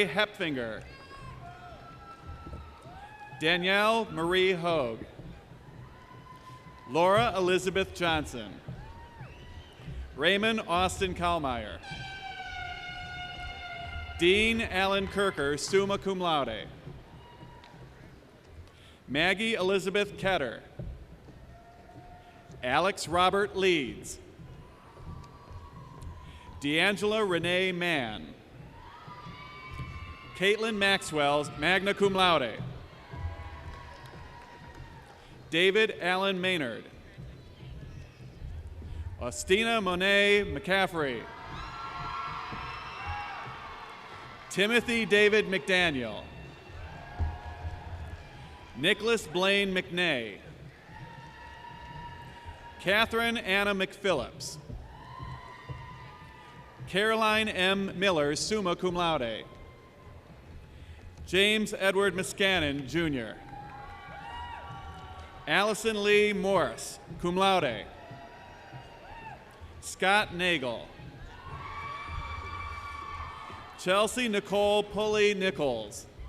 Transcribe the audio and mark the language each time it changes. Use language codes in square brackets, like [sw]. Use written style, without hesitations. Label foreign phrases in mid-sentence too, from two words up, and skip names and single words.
[en] Hepfinger, Danielle Marie Hogue, Laura Elizabeth Johnson, Raymond Austin Kallmeyer. Dean Alan Kirker, [la] summa cum laude. [en] Maggie Elizabeth Ketter. Alex Robert Leeds. D'Angela Renee Mann. Caitlin Maxwell, [la] magna cum laude. [en] David Allen Maynard. Austina Monet McCaffrey. Timothy David McDaniel. Nicholas Blaine McNay. Catherine Anna McPhillips. Caroline M. Miller, [la] summa cum laude. [en] James Edward Muscannon, Jr. Allison Lee Morris, [la] cum laude. [en] Scott Nagel. Chelsea Nicole Pulley Nichols.